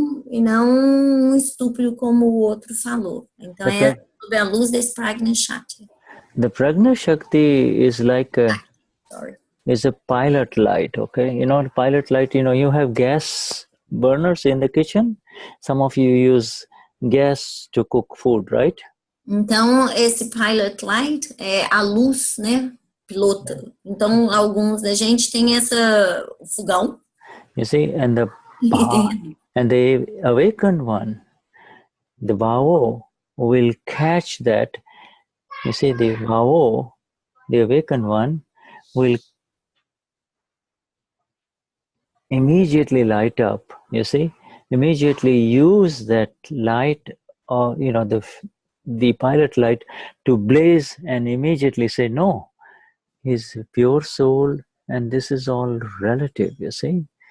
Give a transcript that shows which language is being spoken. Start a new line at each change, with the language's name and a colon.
Portuguese: E não um estúpido como o outro falou. Então é sob a luz desse Prajna Shakti.
English: The Prajna Shakti is like is a pilot light, okay? The pilot light, you have gas burners in the kitchen. Some of you use gas to cook food, right?
Portuguese: Então, esse pilot light é a luz, né? Pilota. Então, alguns da gente tem o fogão.
English: You see, and the awakened one, the Bhava will catch that. You see, the Bhava, the awakened one, will immediately light up, you see, immediately use that light, or the pilot light to blaze and immediately say, no, he's a pure soul and this is all relative, you see.